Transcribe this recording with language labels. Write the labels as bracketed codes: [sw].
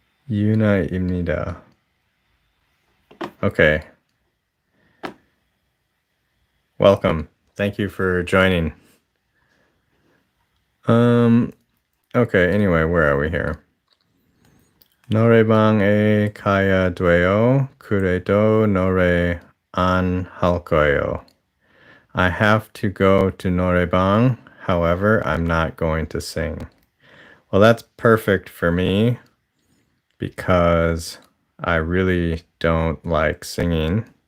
[ko] 유나입니다. Okay. [en] Welcome. Thank you for joining. Okay, anyway, where are we here? [ko] 노래방에 가야 돼요. 그래도 노래 안 할 거예요. [en] I have to go to 노래방. However, I'm not going to sing. Well, that's perfect for me because I really don't like singing.